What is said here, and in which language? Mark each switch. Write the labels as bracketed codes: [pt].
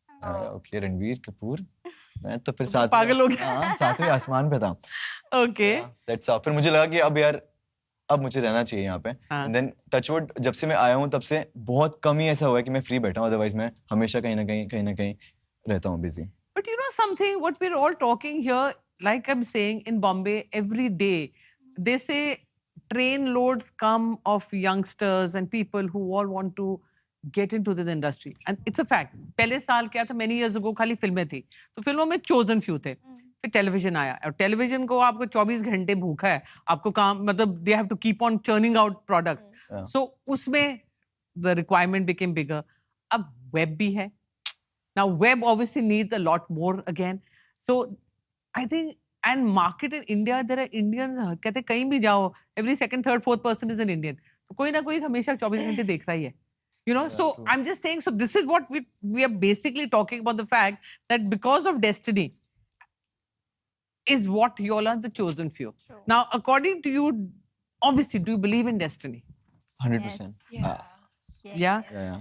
[hi] Okay, Ranveer Kapoor. मैं तो फिर साथ पागल हो गया. हाँ, सातवें आसमान पे था. [en] Okay. That's all. [hi] फिर मुझे लगा कि अब यार अब मुझे रहना चाहिए यहाँ पे हाँ. एंड देन टचवुड जब से मैं आया हूँ तब से बहुत कम ही ऐसा हुआ है कि मैं फ्री बैठा हूँ, अदरवाइज मैं हमेशा कहीं ना कहीं रहता हूँ busy. [en] But you know something, what we're all talking here, like I'm saying, in Bombay, every day, they say train loads come of youngsters and people who all want to get into this industry. And it's a fact. [hi] पहले साल क्या था, [en] many years ago, [hi] खाली फिल्में थी. तो फिल्मों में [en] chosen few [hi] थे. फिर टेलीविजन आया और टेलीविजन को आपको 24 घंटे भूखा है, आपको काम मतलब [en] They have to keep on churning out products. Yeah. So उसमें the requirement became bigger. [hi] अब वेब भी है. [en] Now, web obviously needs a lot more again. So, I think, and market in India, there are Indians, [hi] कहते हैं कहीं भी जाओ, [en] every second, third, fourth person is an Indian. [hi] तो कोई ना कोई हमेशा 24 घंटे देख रहा ही है. [en] You know, so true. I'm just saying, so this is what we are basically talking about, the fact that because of destiny is what you all are the chosen few. True. Now, according to you, obviously, do you believe in destiny? 100%. Yeah. Yeah. Yeah.